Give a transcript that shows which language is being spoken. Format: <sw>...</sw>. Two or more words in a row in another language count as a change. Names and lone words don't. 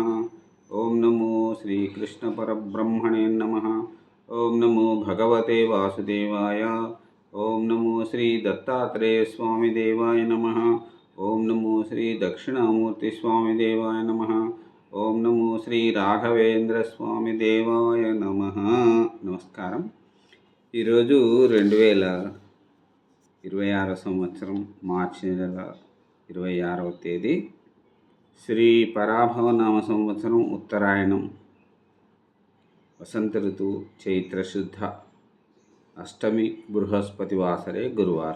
<sa>ओम नमो श्री कृष्ण परब्रह्मणे नमः। ओम नमो भगवते वासुदेवाय। ओम नमो श्री दत्तात्रेय स्वामी देवाय नमः। ओम नमो श्री दक्षिणामूर्ति स्वामी देवाय नमः। ओम नमो श्री राघवेंद्र स्वामी देवाय नमः।</sa> <te>నమస్కారం। ఈరోజు 2026 సంవత్సరం మార్చి నెల 26వ తేదీ శ్రీ పరాభవనామ సంవత్సరం ఉత్తరాయణం వసంత ఋతువు చైత్ర శుద్ధ అష్టమి బృహస్పతి వాసరే గురువారం।</te>